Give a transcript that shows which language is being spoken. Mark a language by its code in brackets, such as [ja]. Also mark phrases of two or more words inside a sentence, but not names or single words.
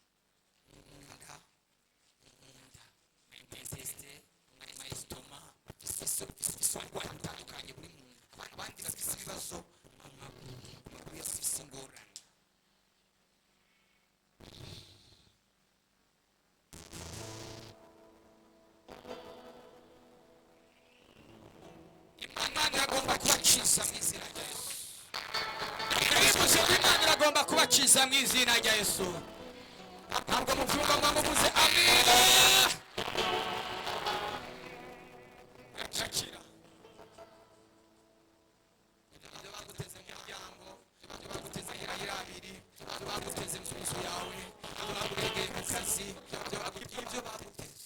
[rn] Abandi bafise ibibazo amaguru yafise ingorane. Imana iragomba kubakiza mu izina rya Yesu. Imana iragomba kubakiza mu izina rya Yesu. Ntabwo muvyumva mwamuvuze amina. Shakira. Ibyo baguteze mu muryango, ibyo baguteze hirahira abiri, ibyo baguteze mu nzu yawe, ibyo baguteze mu kazi, ibyo baguteze.